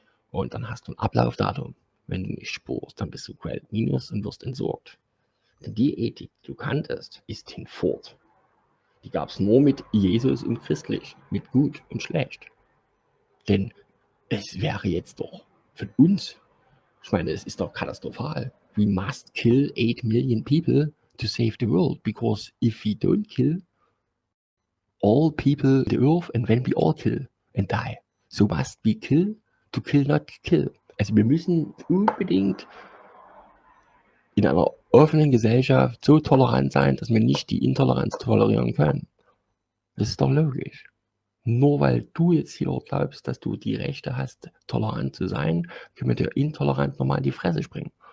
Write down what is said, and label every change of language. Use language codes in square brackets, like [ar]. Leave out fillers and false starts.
[de] Und dann hast du ein Ablaufdatum. Wenn du nicht spurst, dann bist du Credit Minus und wirst entsorgt. Denn die Ethik, die du kanntest, ist hinfort. Die gab es nur mit Jesus und christlich, mit gut und schlecht. Denn es wäre jetzt doch von uns, ich meine, es ist doch katastrophal. [en] We must kill 8 million people to save the world, because if we don't kill all people the earth and when we all kill and die, so must we kill to kill not kill. [de] Also wir müssen unbedingt in einer offenen Gesellschaft so tolerant sein, dass wir nicht die Intoleranz tolerieren können. Das ist doch logisch. Nur weil du jetzt hier glaubst, dass du die Rechte hast, tolerant zu sein, können wir dir intolerant nochmal in die Fresse springen.